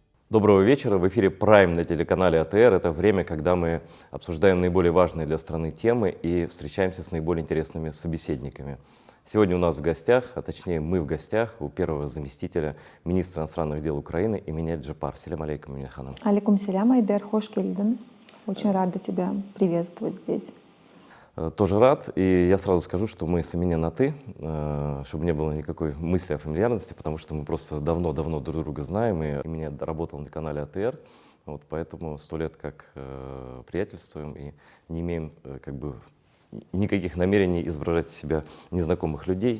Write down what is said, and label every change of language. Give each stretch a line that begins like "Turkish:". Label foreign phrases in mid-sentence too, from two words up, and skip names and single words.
Russian: Доброго вечера. В эфире Prime на телеканале АТР. Это время, когда мы обсуждаем наиболее важные для страны темы и встречаемся с наиболее интересными собеседниками. Сегодня у нас в гостях, а точнее мы в гостях, у первого заместителя министра иностранных дел Украины Эмине Джапар.
Crimean Tatar: Селям алейкум, Эмине ханым. Алейкум селям, Айдер, хош келдин.
Russian: Очень рада тебя приветствовать здесь. Тоже рад. И я сразу скажу, что мы с Эмине на «ты», чтобы не было никакой мысли о фамильярности, потому что мы просто давно-давно друг друга знаем. И Эмине работал на канале АТР, вот поэтому 100 лет как приятельствуем и не имеем никаких намерений изображать из себя незнакомых людей.